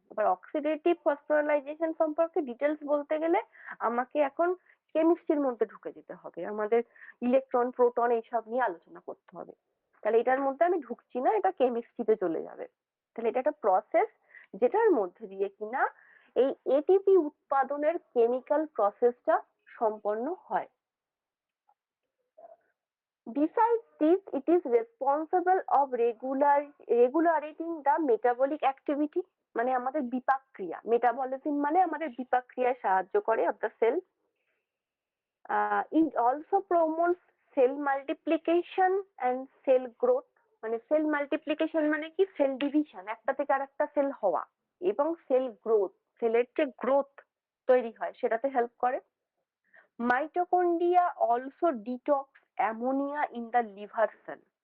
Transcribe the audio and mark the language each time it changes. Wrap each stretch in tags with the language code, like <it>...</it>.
<bn>এবার oxidative phosphorylation সম্পর্কে details বলতে গেলে আমাকে এখন কেমিস্ট্রির মধ্যে ঢুকে যেতে হবে, আমাদের ইলেকট্রন প্রোটন এইসব নিয়ে আলোচনা করতে হবে। তাহলে এটার মধ্যে আমি ঢুকছি না, এটা কেমিস্ট্রিতে চলে যাবে। তাহলে এটা একটা প্রসেস যেটার মধ্যে দিয়ে কিনা এই এটিপি উৎপাদনের কেমিক্যাল প্রসেসটা সম্পন্ন হয়।</bn> <en>Besides this, it is responsible of regulating the metabolic activity,</en> <bn>মানে আমাদের বিপাক ক্রিয়া, মেটাবলিজম মানে আমাদের বিপাক ক্রিয়ায় সাহায্য করে</bn> <en>of the cell. It also promotes cell multiplication and cell growth,</en> <bn>মানে সেল মাল্টিপ্লিকেশন মানে কি সেল ডিভিশন, একটা থেকে আরেকটা সেল হওয়া, এবং সেল গ্রোথ, সেলের যে গ্রোথ তৈরি হয় সেটাতে হেল্প করে।</bn> <en>Mitochondria also detox ammonia in the liver cell.</en>